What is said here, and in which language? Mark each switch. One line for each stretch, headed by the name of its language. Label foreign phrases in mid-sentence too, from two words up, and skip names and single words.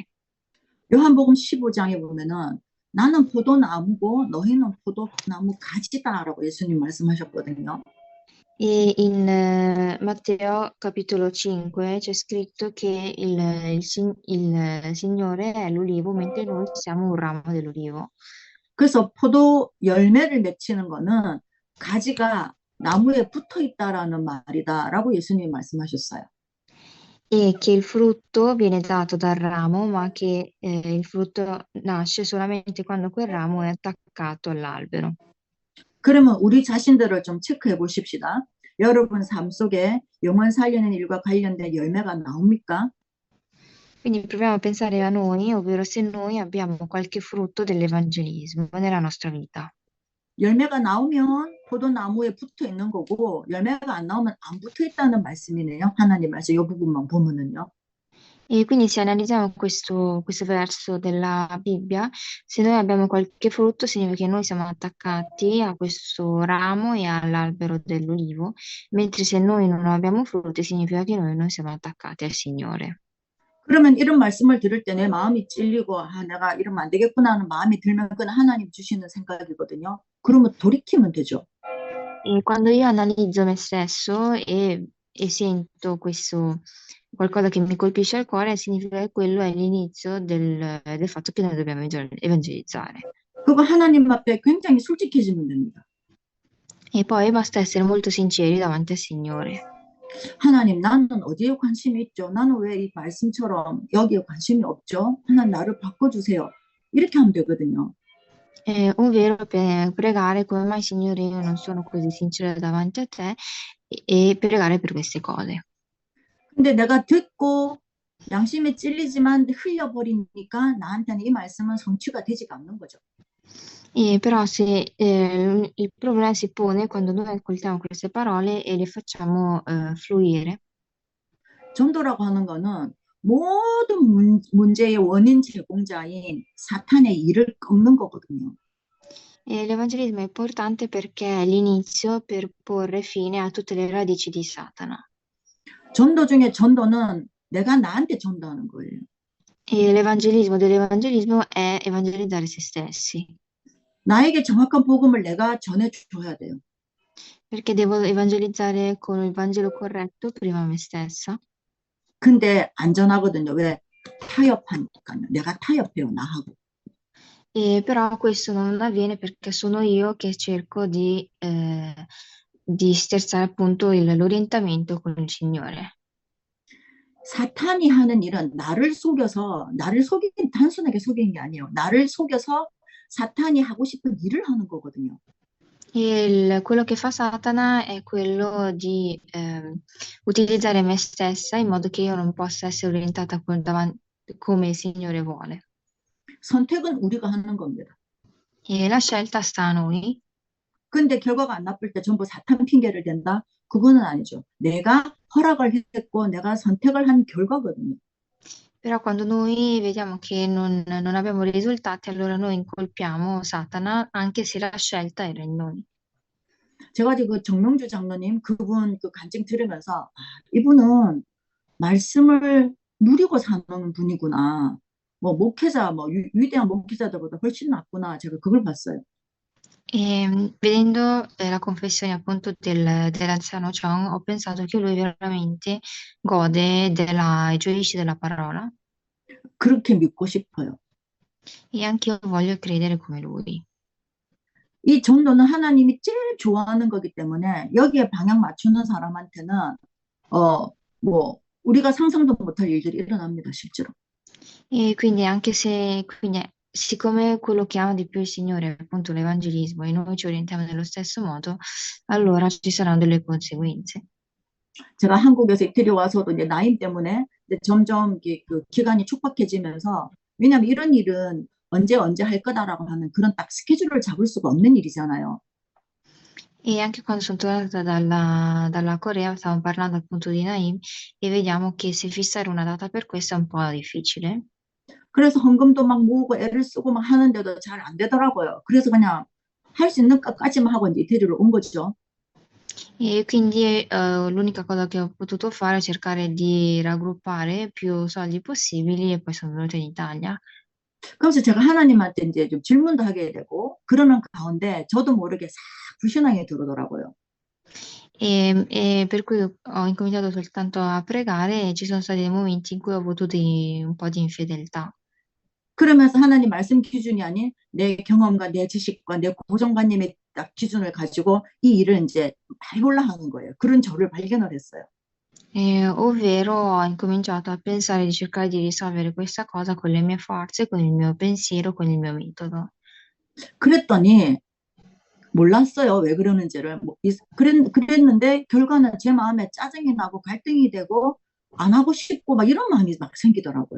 Korean: 요한복음 15장에 보면은 나는 포도나무고 너희는 포도나무 가지다라고 예수님 말씀하셨거든요.
Italian: E in Matteo capitolo 5 c'è scritto che il Signore è l'ulivo, mentre noi siamo un ramo dell'ulivo.
Korean: 그래서 포도 열매를 맺히는 거는 가지가 나무에 붙어 있다라는 말이다라고 예수님이 말씀하셨어요.
Italian: E che il frutto viene dato dal ramo, ma che il frutto nasce solamente quando quel ramo è attaccato all'albero.
Korean: 그러면 우리 자신들을 좀 체크해 보십시다. 여러분 삶 속에 영혼 살리는 일과 관련된 열매가 나옵니까?
Italian: Quindi proviamo a pensare a noi, ovvero se noi abbiamo qualche frutto dell'evangelismo nella nostra vita.
Korean: 열매가 나오면 포도나무에 붙어 있는 거고 열매가 안 나오면 안 붙어 있다는 말씀이네요. 하나님 말씀 이 부분만 보면은요.
Italian: E quindi se analizziamo questo verso della Bibbia, se noi abbiamo qualche frutto, significa che noi siamo attaccati a questo ramo e all'albero dell'olivo, mentre se noi non abbiamo frutti, significa che noi non siamo attaccati al Signore.
Korean: 그러면 이런 말씀을 들을 때 내 마음이 찔리고, 아, 내가 이러면 안 되겠구나 하는 마음이 들면 그건 하나님 주시는 생각이거든요. 그러면 돌이키면 되죠.
Italian: E quando io analizzo me stesso e sento questo qualcosa che mi colpisce al cuore, significa che quello è l'inizio del fatto che noi dobbiamo evangelizzare.
Korean: 그거 하나님 앞에 굉장히 솔직해지면 됩니다.
Italian: E poi basta essere molto sinceri davanti al Signore.
Korean: 하나님, 나는 어디에 관심이 있죠? 나는 왜 이 말씀처럼 여기에 관심이 없죠? 하나님, 나를 바꿔주세요. 이렇게 하면 되거든요.
Italian: Ovvero per pregare come mai Signore io non sono così sincera davanti a te e pregare per queste cose.
Korean: 근데 내가 듣고 양심에 찔리지만 흘려버리니까 나한테는 이 말씀은 성취가 되지가 않는 거죠.
Italian: Però se il problema si pone quando noi ascoltiamo queste parole e le facciamo fluire.
Korean: 전도라고 하는 거는 모든 문제의 원인 제공자인 사탄의 일을 꺾는 거거든요.
Italian: E l'evangelismo è importante perché è l'inizio per porre fine a tutte le radici di Satana.
Korean: 전도 중에 전도는 내가 나한테 전도하는 거예요.
Italian: E l'evangelismo dell'evangelismo è evangelizzare se stessi,
Korean: 나에게 정확한 복음을 내가 전해줘야 돼요.
Italian: perché devo evangelizzare con il Vangelo corretto prima me stessa.
Korean: 근데 안전하거든요. 왜? 타협하니까요. 내가 타협해요, 나하고.
Italian: Però questo non avviene perché sono io che cerco di sterzare appunto l'orientamento con il Signore.
Korean: 사탄이 하는 일은 나를 속여서, 나를 속인, 단순하게 속인 게 아니에요. 나를 속여서 사탄이 하고 싶은 일을 하는 거거든요.
Italian: Quello che fa Satana è quello di utilizzare me stessa in modo che io non possa essere orientata come il Signore vuole.
Korean: 선택은 우리가 하는 겁니다.
Italian: E la scelta sta a noi.
Korean: 근데 결과가 안 나쁠 때 전부 사탄 핑계를 댄다? 그거는 아니죠. 내가 허락을 했고 내가 선택을 한 결과거든요.
Italian: Però quando noi vediamo che non abbiamo risultati, allora noi incolpiamo Satana, anche se la scelta era in noi.
Korean: 제가 그 정명주 장로님 그분 그 간증 들으면서 아, 이분은 말씀을 누리고 사는 분이구나. 뭐 목회자, 뭐 위대한 목회자들보다 훨씬 낫구나. 제가 그걸 봤어요.
Italian: E vedendo la confessione appunto dell'anziano Chong, ho pensato che lui veramente gode e gioisce della parola
Korean: 그렇게 믿고 싶어요.
Italian: e anche io voglio credere come lui.
Korean: 이 전도는 하나님이 제일 좋아하는 거기 때문에 여기에 방향 맞추는 사람한테는 뭐 우리가 상상도 못할 일들이 일어납니다, 실제로.
Italian: E quindi anche se, quindi, siccome quello che ama di più il Signore è appunto l'evangelismo e noi ci orientiamo nello stesso modo, allora ci saranno delle conseguenze.
Korean: 제가 한국에서 이태리 와서도 이제 나이 때문에 이제 점점 그 기간이 촉박해지면서 왜냐하면 이런 일은 언제 할 거다라고 하는 그런 딱 스케줄을 잡을 수가 없는 일이잖아요.
Italian: E anche quando sono tornata dalla Corea stavamo parlando appunto di Naim e vediamo che se fissare una data per questo è un po' difficile.
Korean: 그래서 헌금도 막 모으고 애를 쓰고 막 하는데도 잘 안 되더라고요. 그래서 그냥 할 수 있는 것까지만 하고 이제 이태리로 온 거죠.
Italian: E quindi l'unica cosa che ho potuto fare è cercare di raggruppare più soldi possibili e poi sono venuta in Italia.
Korean: 그래서 제가 하나님한테 이제 좀 질문도 하게 되고 그러는 가운데 저도 모르게 싹 불신앙이 들어오더라고요.
Italian: E per cui ho incominciato soltanto a pregare e ci sono stati dei momenti in cui ho avuto un po' di infedeltà.
Korean: 그러면서 하나님 말씀 기준이 아닌 내 경험과 내 지식과 내 고정관념의 딱 기준을 가지고 이 일을 이제 발굴라 하는 거예요. 그런 저를 발견을 했어요.
Italian: Ovvero ho incominciato a pensare di cercare di risolvere questa cosa con le mie forze, con il mio pensiero, con il mio metodo.
Korean: 그랬더니 몰랐어요. 왜 그러는지를. 그랬는데 결과는 제 마음에 짜증이 나고 갈등이 되고 안 하고 싶고 막 이런 마음이 막 생기더라고요.